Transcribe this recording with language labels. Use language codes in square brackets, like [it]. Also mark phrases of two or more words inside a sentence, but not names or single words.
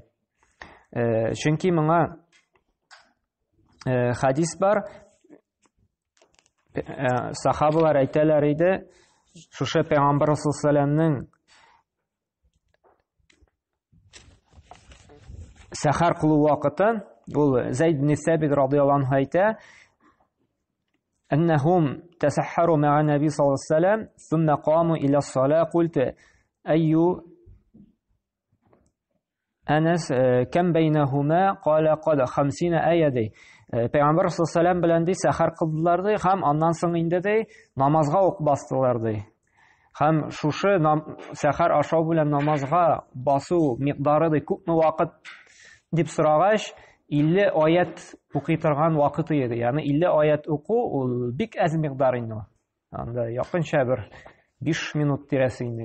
[tt] Чөнки моңа хадис бар, сахабалар әйтәләр иде, шушы Пәйгамбәр саллаллаһу сәхәр кылу вакытын, ул Зайд ибн Сабит [ar] رضي الله عنه [tt] әйтә, [ar] أنهم تسحروا مع النبي صلى الله عليه وسلم ثم قاموا إلى الصلاة قلت أي أنس كم بينهما قال قد 50 آية دي Peygamber صلى الله عليه وسلم [tt] bilen səhər qıldılar ди, һәм аннан соң инде ди намазга ук бастылар ди. Һәм шушы сәхәр ашау белән намазга басу микъдары ди күпме вакыт дип сорагач, 50 аят укый торган вакыты иде. Ягъни 50 аят уку ул бик аз микъдар инде. Анда якынча бер 5 минут тирәсе инде.